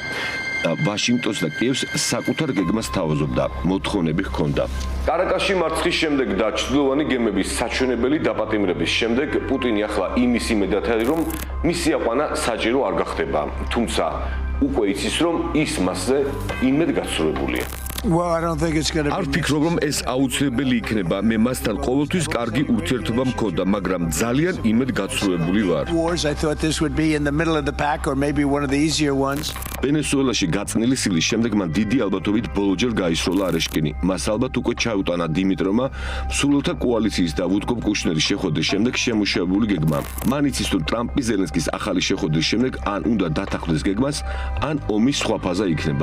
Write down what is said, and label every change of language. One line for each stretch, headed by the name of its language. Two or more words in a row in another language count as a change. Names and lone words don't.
Georgian: ვაშინგტონს და კიევს საკუთარ გეგმას თავაზობდა, მოთხოვნები ჰქონდა. კარაკასში მარცხის შემდეგ და ჩრდილოვანი გემების საჩვენებელი დაპატიმრების შემდეგ პუტინი ახლა იმის იმედად არის, რომ მისი აყვანა საჭირო არ გახდება, თუმცა უკვე იცის, რომ ის მასზე იმედ გაცრუებულია.
English: Well, I don't think it's going to
Georgian: არ
English: be.
Georgian: ვფიქრობ, რომ ეს აუცილებელი იქნება. მე მასთან ყოველთვის კარგი ურთიერთობა მქონდა, მაგრამ ძალიან იმედგაცრუებული ვარ.
English: Wars. I thought this would be in the middle of the pack or maybe one of the easier ones.
Georgian: ვენესუელაში გაწნილი სილის შემდეგ მან დიდი ალბათობით ბოლოჯერ გაისროლა არეშკინი. მას ალბათ უკვე ჩაუტანა დიმიტროვმა მსურველთა კოალიციის და ვუდკოპ კუშნერის შეხვედრის შემდეგ შემუშავებული გეგმა. მან იცის, რომ ტრამპი ზელენსკის ახალი შეხვედრის შემდეგ ან უნდა დათანხმდეს გეგმას, ან ომის სხვა ფაზა იქნება.